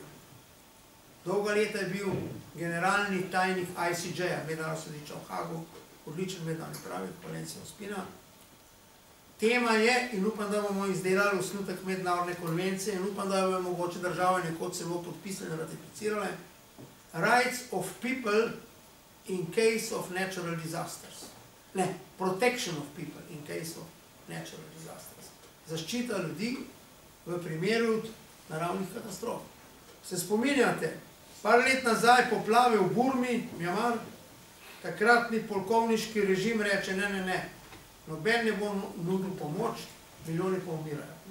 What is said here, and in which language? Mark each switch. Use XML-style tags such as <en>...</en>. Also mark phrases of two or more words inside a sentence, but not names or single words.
<sl>Dolga leta je bil generalni tajnik ICJ-a, mednarodnega sodišča v Hagu, odličen mednarodni pravnik, Valencija Ospina. Tema je, in upam, da bomo izdelali osnutek mednarodne konvencije, in upam, da bomo mogoče države nekoč celo podpisali in ratificirale,</sl> <en>Rights of people in case of natural disasters. Ne, protection of people in case of natural disasters.</en> <sl>Zaščita ljudi v primeru naravnih katastrof. Se spominjate, par let nazaj poplave v Burmi, Mjanmar, takratni polkovniški režim reče, ne, noben ne bo nudil pomoč, milijoni pa umirajo.</sl>